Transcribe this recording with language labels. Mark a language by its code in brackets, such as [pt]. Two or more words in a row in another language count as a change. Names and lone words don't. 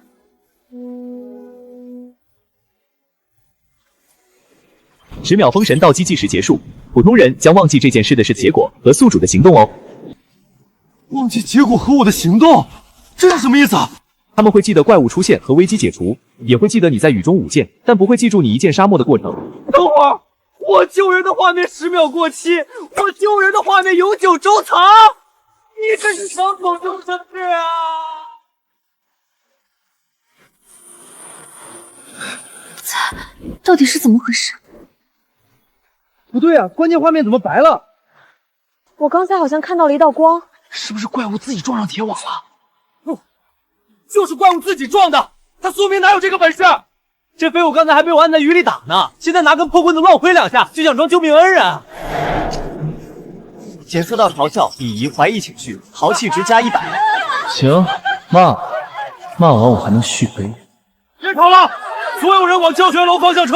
[zh] 10 秒封神倒計計時結束，普通人將忘記這件事的結果和宿主的行動哦。忘記結果和我的行動，這是什麼意思？他們會記得怪物出現和危機解除，也會記得你在雨中舞劍，但不會記住你一劍殺沒的過程。等會兒，我救人的畫面10秒過期，我救人的畫面永久收藏。你這是想走就生氣啊！到底是怎麼回事？不對啊，關鍵畫面怎麼白了？我剛才好像看到了一道光，是不是怪物自己撞上鐵網了？就是怪物自己撞的，他蘇明哪有這個本事？這廢物剛才還被我按在雨裡打呢，現在拿根破棍子亂揮2下，就想裝救命恩人。檢測到嘲笑、鄙夷、懷疑情緒，豪氣值加100。行，罵完我還能續杯。別吵了，所有人往教學樓方向撤。